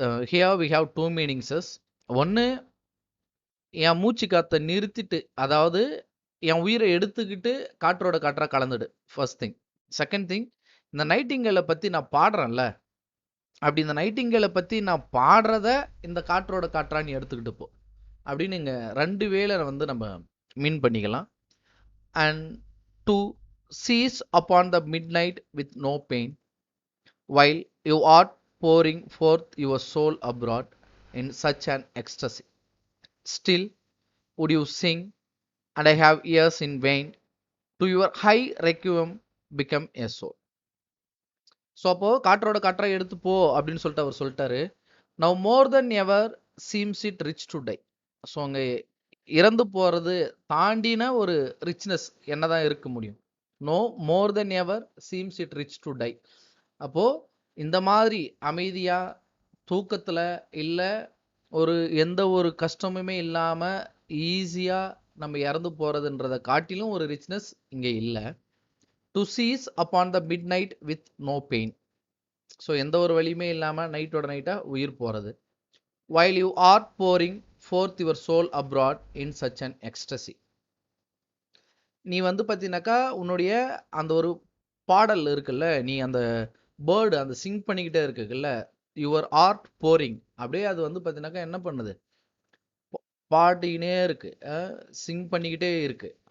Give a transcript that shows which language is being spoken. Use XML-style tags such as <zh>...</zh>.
<en>Here we have two meanings.</en> <ta>ஒன்று, என் மூச்சு காற்றை நிறுத்திட்டு, அதாவது என் உயிரை எடுத்துக்கிட்டு காற்றோட காற்றா கலந்துடு, ஃபர்ஸ்ட் திங். செகண்ட் திங், இந்த நைட்டிங்கேலை பற்றி நான் பாடுறேன்ல, அப்படி இந்த நைட்டிங்கேலை பற்றி நான் பாடுறத இந்த காற்றோட காற்றா நீ எடுத்துக்கிட்டு போ அப்படின்னு இங்கே 2 வேளை வந்து நம்ம மீன் பண்ணிக்கலாம்.</ta> <en>And to cease upon the midnight with no pain while you are pouring forth your soul abroad in such an ecstasy. Still would you sing, and I have ears in vain, to your high requiem become a soul.</en> <ta>So அப்போ காற்றோட காற்றா எடுத்து போ அப்படின்னு சொல்லிட்டு அவர் சொல்லிட்டாரு.</ta> <en>Now more than ever seems it rich to die.</en> <ta>So அங்கே இறந்து போகிறது தாண்டின ஒரு ரிச்னஸ் என்னதான் இருக்க முடியும்?</ta> <en>No more than ever seems it rich to die.</en> <ta>அப்போது இந்த மாதிரி அமைதியாக தூக்கத்தில் இல்லை, ஒரு எந்த ஒரு கஷ்டமுமே இல்லாமல் ஈஸியாக நம்ம இறந்து போகிறதுன்றதை காட்டிலும் ஒரு ரிச்னஸ் இங்கே இல்லை.</ta> <en>To cease upon the midnight with no pain.</en> <ta>So எந்த ஒரு வழியுமே இல்லாமல் நைட்டோட நைட்டாக உயிர் போகிறது.</ta> <en>while you are pouring forth your soul abroad in such an ecstasy.</en> <ta>நீ வந்து பார்த்தீங்கன்னாக்கா உன்னுடைய அந்த ஒரு பாடல் இருக்குல்ல, நீ அந்த பேர்டு அந்த சிங் பண்ணிக்கிட்டே இருக்குல்ல,</ta> <en>your art pouring,</en> <ta>அப்படியே அது வந்து பார்த்தீங்கன்னாக்கா என்ன பண்ணுது, பாடிக்கினே இருக்கு, சிங் பண்ணிக்கிட்டே இருக்கு.</ta>